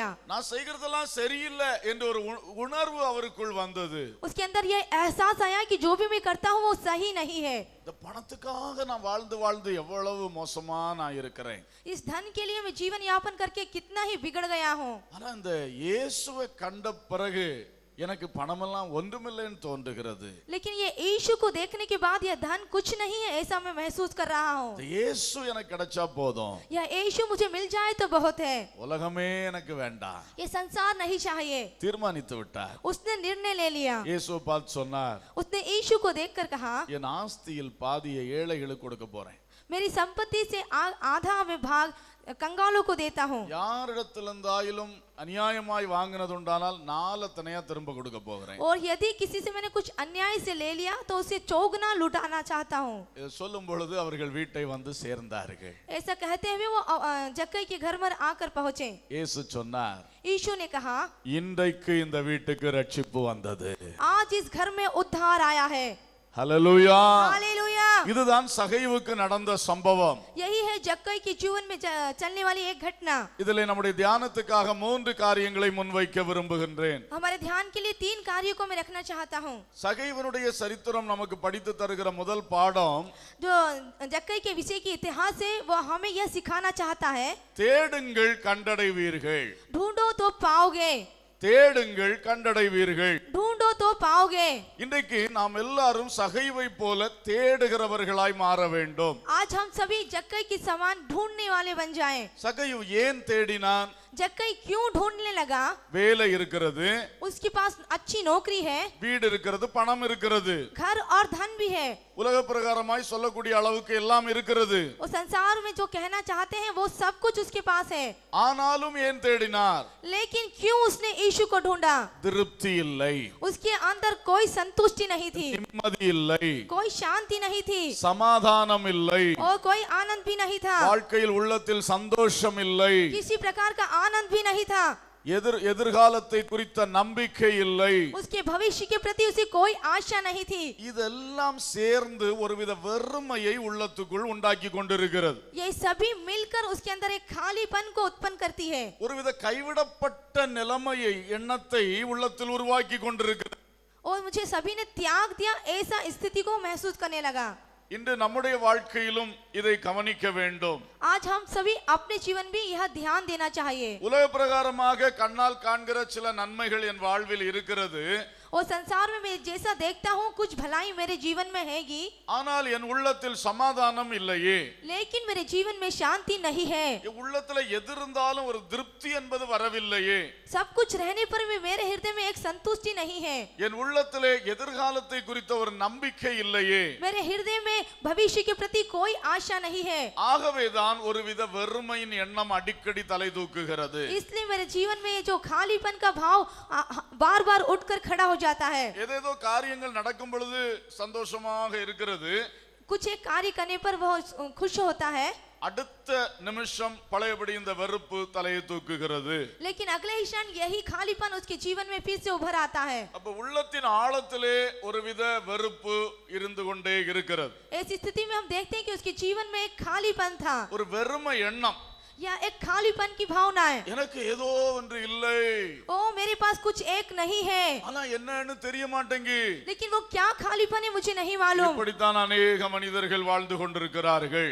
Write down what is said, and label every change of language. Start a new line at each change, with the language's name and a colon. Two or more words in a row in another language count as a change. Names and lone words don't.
Tamil: நான் செய்கிறதெல்லாம் சரியில்லை என்ற ஒரு உணர்வு அவருக்குள் வந்தது.
Hindi: उसके अंदर यह एहसास आया कि जो भी मैं करता हूँ वो सही नहीं है.
Tamil: இந்த பணத்துக்காக நான் வாழ்ந்து எவ்வளவு மோசமா நான் இருக்கிறேன்.
Hindi: इस धन के लिए मैं जीवन यापन करके कितना ही बिगड़ गया हूँ.
Tamil: ஆனா இந்த இயேசுவை கண்ட பிறகு எனக்கு பணமெல்லாம் ஒன்றுமில்லைன்னு தோன்றுகிறது.
Hindi: लेकिन ये यीशु को देखने के बाद यह धन कुछ नहीं है ऐसा मैं महसूस कर रहा हूँ.
Tamil: இயேசு எனக்கு கிடைச்சா போதும்,
Hindi: यह यीशु मुझे मिल जाए तो बहुत है.
Tamil: உலகமே எனக்கு வேண்டாம்.
Hindi: ये संसार नहीं चाहिए.
Tamil: தீர்மானித்து விட்டார்.
Hindi: उसने निर्णय ले लिया.
Tamil: இயேசுவை பார்த்து சொன்னார்,
Hindi: उसने यीशु को देखकर कहा,
Tamil: என் ஆஸ்தியில் பாதியை ஏழைகளுக்கு கொடுக்க போறேன்.
Hindi: मेरी संपत्ति से आधा मैं भाग कंगालों को देता हूँ.
Tamil: யாரிடத்திலிருந்தாயிலும் அநியாயமாய் வாங்கினது உண்டானால் நாலத்தனையா திரும்ப கொடுக்க போகிறேன்.
Hindi: और यदि किसी से मैंने कुछ अन्याय से ले लिया तो उसे चौगुना लुटाना चाहता हूँ.
Tamil: இதை சொல்லும் பொழுது அவர்கள் வீட்டை வந்து சேர்ந்தார்கள்.
Hindi: ऐसा कहते हुए वो जक्कई के घर में आकर पहुंचे.
Tamil: இயேசு சொன்னார்,
Hindi: यीशु ने कहा,
Tamil: இன்றைக்கு இந்த வீட்டுக்கு ரட்சிப்பு வந்தது.
Hindi: आज इस घर में उद्धार आया है.
Tamil: ஹல்லேலூயா.
Hindi: हालेलुया.
Tamil: இதுதான் சகைவுக்கு நடந்த சம்பவம்.
Hindi: यही है जक्कई के जीवन में चलने वाली एक घटना.
Tamil: இதிலே நம்முடைய தியானத்துக்காக 3 காரியங்களை முன்வைக்க விரும்புகின்றேன்.
Hindi: हमारे ध्यान के लिए 3 कार्यों को मैं रखना चाहता हूँ.
Tamil: சகைவனுடைய சரித்திரம் நமக்கு படித்து தருகிற முதல் பாடம்,
Hindi: जो जक्कई के विषय की इतिहास है वो हमें यह सिखाना चाहता है,
Tamil: தேடுங்கள் கண்டடைவீர்கள்.
Hindi: ढूंढो तो पाओगे.
Tamil: தேடுங்கள் கண்டடைவீர்கள்.
Hindi: ढूंढो तो पाओगे.
Tamil: இன்றைக்கு நாம் எல்லாரும் சகைவை போல தேடுகிறவர்களாய் மாற வேண்டும்.
Hindi: आज हम सभी जक्कई के समान ढूंढने वाले बन जाएं.
Tamil: சகைவு ஏன் தேடினான்?
Hindi: जक्कई क्यों ढूंढने लगा?
Tamil: வேலை இருக்கிறது,
Hindi: उसके पास अच्छी नौकरी है,
Tamil: வீடு இருக்கிறது, பணம் இருக்கிறது,
Hindi: घर और धन भी है,
Tamil: உலக பிரகாரமாய் சொல்லக்கூடிய அளவுக்கு எல்லாம் இருக்கிறது.
Hindi: वो संसार में जो कहना चाहते हैं वो सब कुछ उसके पास है.
Tamil: ஆனாலும் ஏன் தேடினார்?
Hindi: लेकिन क्यों उसने यीशु को ढूंढा?
Tamil: திருப்தி இல்லை,
Hindi: उसके अंदर कोई संतुष्टि नहीं थी,
Tamil: நிம்மதி இல்லை,
Hindi: कोई शांति नहीं थी
Tamil: சமாதானம் இல்லை,
Hindi: और कोई आनंद भी नहीं था,
Tamil: வாழ்க்கையில் உள்ளத்தில் சந்தோஷம் இல்லை,
Hindi: किसी प्रकार का आनंद भी नहीं था,
Tamil: எதிர்காலத்தை குறித்த நம்பிக்கை இல்லை,
Hindi: उसके भविष्य के प्रति उसे कोई आशा नहीं थी.
Tamil: இதெல்லாம் சேர்ந்து ஒருவித வெறுமையை உள்ளத்துக்குள் உண்டாக்கி கொண்டிருக்கிறது.
Hindi: ये सभी मिलकर उसके अंदर एक खालीपन को उत्पन्न करती है.
Tamil: ஒருவித கைவிடப்பட்ட நிலைமையை, எண்ணத்தை உள்ளத்தில் உருவாக்கி கொண்டிருக்கிறது.
Hindi: और मुझे सभी ने त्याग दिया ऐसा स्थिति को महसूस करने लगा.
Tamil: இன்று நம்முடைய வாழ்க்கையிலும் இதை கவனிக்க வேண்டும்.
Hindi: आज हम सभी अपने जीवन भी यह ध्यान देना चाहिए.
Tamil: உலக பிரகாரமாக கண்ணால் காண்கிற சில நன்மைகள் என் வாழ்வில் இருக்கிறது.
Hindi: और संसार में मैं जैसा देखता हूँ कुछ भलाई मेरे जीवन में हैगी,
Tamil: ஆனால் என் உள்ளத்தில் சமாதானம் இல்லையே.
Hindi: लेकिन मेरे जीवन में शांति नहीं है.
Tamil: என் உள்ளத்துல எது இருந்தாலும் ஒரு திருப்தி என்பது வரவில்லையே.
Hindi: सब कुछ रहने पर भी मेरे हृदय में एक संतुष्टि नहीं है.
Tamil: என் உள்ளத்திலே எதிர்காலத்தை குறித்த ஒரு நம்பிக்கை இல்லையே.
Hindi: मेरे हृदय में भविष्य के प्रति कोई आशा नहीं है.
Tamil: ஆகவேதான் ஒருவித வெறுமையின் எண்ணம் அடிக்கடி தலை தூக்குகிறது.
Hindi: इसलिए मेरे जीवन में जो खालीपन का भाव बार बार उठकर खड़ा हो जाता है.
Tamil: ஏதேதோ காரியங்கள் நடக்கும் பொழுது சந்தோஷமாக இருக்கிறது,
Hindi: कुछ एक कार्य करने पर वह खुश होता है,
Tamil: அடுத்த நிமிஷம் பழையபடி இந்த வெறுப்பு தலையை தூக்குகிறது.
Hindi: लेकिन अगले ही क्षण यही खालीपन उसके जीवन में फिर से उभर आता है.
Tamil: அப்ப உள்ளத்தின் ஆழத்திலே ஒருவித வெறுப்பு இருந்து கொண்டே இருக்கிறது.
Hindi: ऐसी स्थिति में हम देखते हैं कि उसके जीवन में एक खालीपन था,
Tamil: ஒரு வெறுமை எண்ணம்,
Hindi: या एक खालीपन की भावना है.
Tamil: எனக்கு ஏதோ ஒன்று இல்லை,
Hindi: ओ मेरे पास कुछ एक नहीं है,
Tamil: ஆனா என்னன்னு தெரிய மாட்டேங்கி.
Hindi: लेकिन वो क्या खालीपन है मुझे नहीं मालूम.
Tamil: இப்படித்தான் अनेक மனிதர்கள் வாழ்ந்து கொண்டிருக்கிறார்கள்.